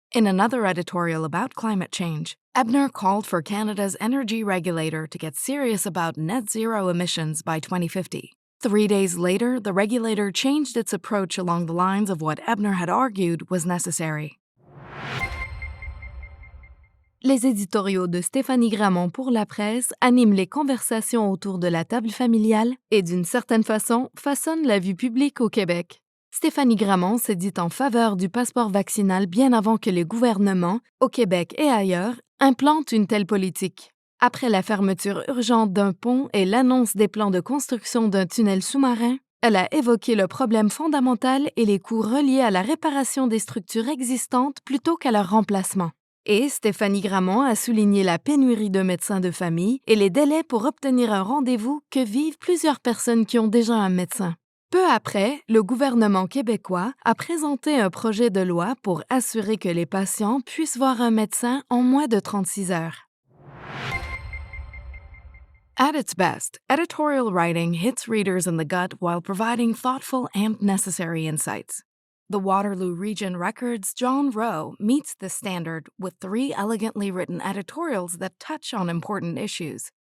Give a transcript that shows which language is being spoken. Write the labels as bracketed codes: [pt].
[en] In another editorial about climate change, Ebner called for Canada's energy regulator to get serious about net zero emissions by 2050. 3 days later, the regulator changed its approach along the lines of what Ebner had argued was necessary. [fr] Les éditoriaux de Stéphanie Gramont pour la presse animent les conversations autour de la table familiale et, d'une certaine façon, façonnent la vue publique au Québec. Stéphanie Gramont s'est dit en faveur du passeport vaccinal bien avant que les gouvernements, au Québec et ailleurs, implantent une telle politique. Après la fermeture urgente d'un pont et l'annonce des plans de construction d'un tunnel sous-marin, elle a évoqué le problème fondamental et les coûts reliés à la réparation des structures existantes plutôt qu'à leur remplacement. Et Stéphanie Gramont a souligné la pénurie de médecins de famille et les délais pour obtenir un rendez-vous que vivent plusieurs personnes qui ont déjà un médecin. Peu après, le gouvernement québécois a présenté un projet de loi pour assurer que les patients puissent voir un médecin en moins de 36 heures. [en] At its best, editorial writing hits readers in the gut while providing thoughtful and necessary insights. The Waterloo Region Record's John Rowe meets this standard with 3 elegantly written editorials that touch on important issues.